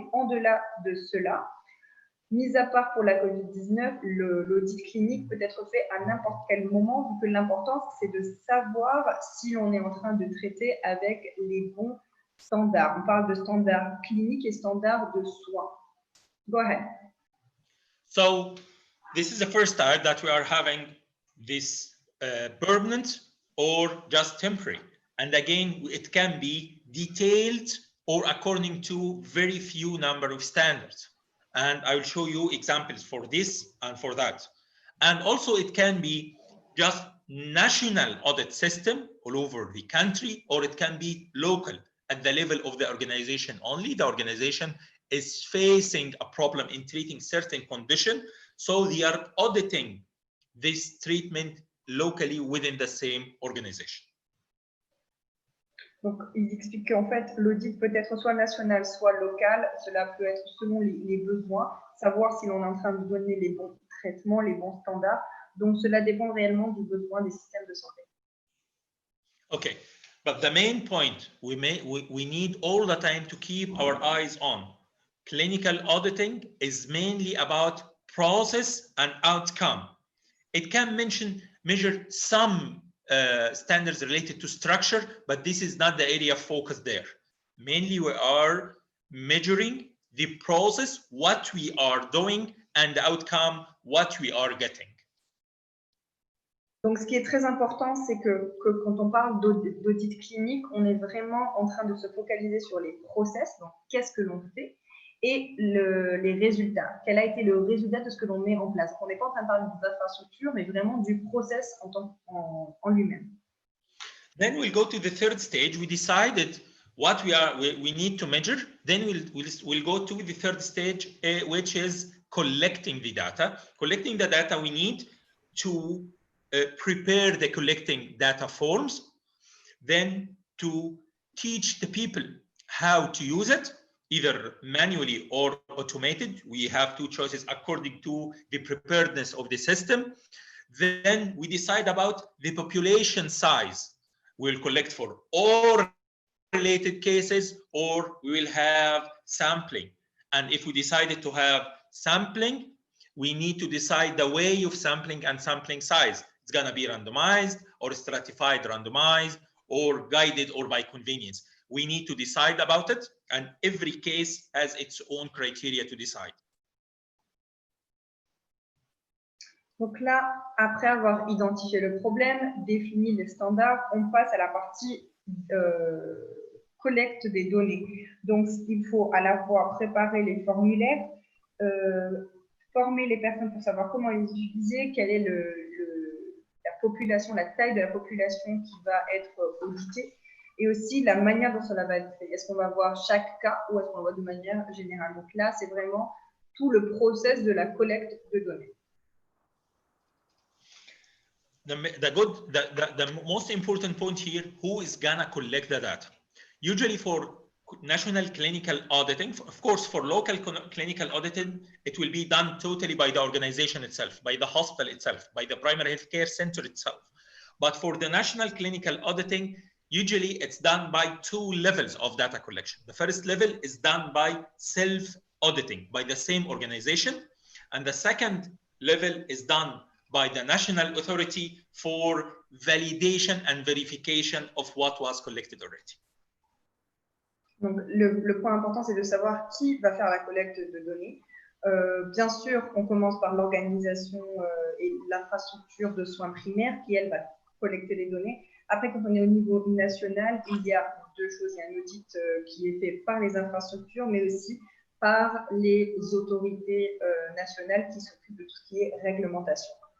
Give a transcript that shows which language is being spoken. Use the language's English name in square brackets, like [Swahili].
[French] Mais en-delà de cela, mis à part pour la Covid-19, l'audit clinique peut être fait à n'importe quel moment, vu que l'important, c'est de savoir si l'on est en train de traiter avec les bons standards. On parle de standards cliniques et standards de soins. [English] Go ahead. So, this is the first time that we are having this permanent or just temporary. And again, it can be detailed or according to very few number of standards. And I will show you examples for this and for that. And also it can be just national audit system all over the country, or it can be local at the level of the organization only. The organization is facing a problem in treating certain condition, so they are auditing this treatment locally within the same organization. [French] Donc, ils expliquent qu'en fait, l'audit peut être soit national, soit local. Cela peut être selon les besoins, savoir si l'on est en train de donner les bons traitements, les bons standards. Donc, cela dépend réellement du besoin des systèmes de santé. [English] Okay, but the main point we need all the time to keep our eyes on. Clinical auditing is mainly about process and outcome. It can measure some standards related to structure, but this is not the area of focus there. Mainly we are measuring the process, what we are doing, and the outcome, what we are getting. [French] Donc, ce qui est très important, c'est que quand on parle d'audit clinique, on est vraiment en train de se focaliser sur les process, donc qu'est-ce que l'on fait, et les résultats. Quel a été le résultat de ce que l'on met en place? On n'est pas en train de parler d'infrastructure, mais vraiment du process en lui-même. [English] Then we'll go to the third stage. We decided what we need to measure. Then we'll go to the third stage, which is collecting the data. Collecting the data we need to prepare the collecting data forms, then to teach the people how to use it, either manually or automated. We have two choices according to the preparedness of the system. Then we decide about the population size. We'll collect for all related cases, or we will have sampling. And if we decided to have sampling, we need to decide the way of sampling and sampling size. It's going to be randomized or stratified randomized or guided or by convenience. We need to decide about it, and every case has its own criteria to decide. [French] Donc là, après avoir identifié le problème, défini les standards, on passe à la partie collecte des données. Donc, il faut à la fois préparer les formulaires, former les personnes pour savoir comment les utiliser, quelle est la population, la taille de la population qui va être auditée, et aussi la manière dont cela va être fait. Est-ce qu'on va voir chaque cas ou est-ce qu'on va voir de manière générale? Donc là, c'est vraiment tout le process de la collecte de données. [English] The most important point here, who is gonna collect the data? Usually for national clinical auditing, of course, for local clinical auditing, it will be done totally by the organization itself, by the hospital itself, by the primary healthcare center itself. But for the national clinical auditing, usually it's done by two levels of data collection. The first level is done by self-auditing by the same organization. And the second level is done by the national authority for validation and verification of what was collected already. [French] Donc, le point important, c'est de savoir qui va faire la collecte de données. Bien sûr, on commence par l'organisation et l'infrastructure de soins primaires qui, elle, va collecter les données. Après, quand on est au niveau national, il y a deux choses. Il y a un audit qui est fait par les infrastructures, mais aussi par les autorités nationales qui s'occupent de tout ce qui est réglementation.